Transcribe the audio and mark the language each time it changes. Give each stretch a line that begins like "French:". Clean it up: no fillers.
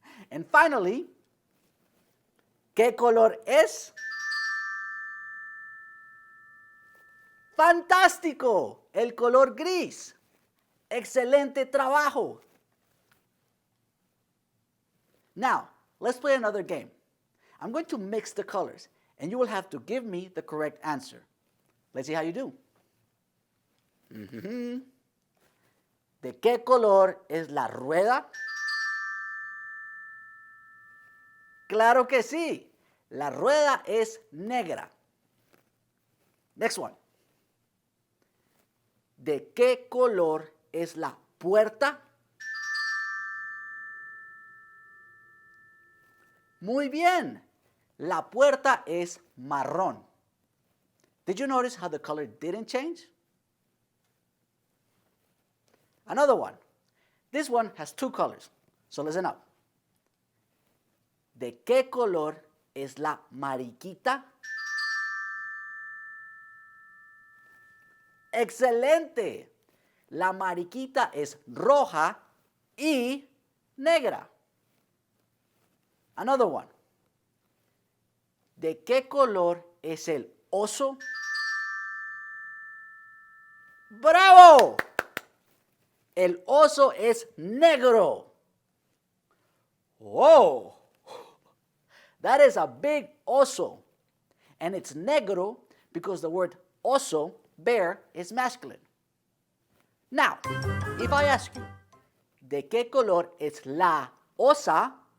English: And finally,
Spanish: ¿qué color es? Fantástico, el color gris. Excelente trabajo.
English: Now, let's play another game. I'm going to mix the colors, and you will have to give me the correct answer. Let's see how you do.
Spanish: ¿De qué color es la rueda? Claro que sí. La rueda es negra.
English: Next one.
Spanish: ¿De qué color es la puerta? Muy bien. La puerta es marrón.
English: Did you notice how the color didn't change? Another one. This one has two colors, so listen up.
Spanish: ¿De qué color es la mariquita? ¡Excelente! La mariquita es roja y negra.
English: Another one.
Spanish: ¿De qué color es el oso? ¡Bravo! El oso es negro. Whoa!
English: That is a big oso. And it's negro because the word oso, bear, is masculine. Now, if I ask you,
Spanish: ¿de qué color es la osa?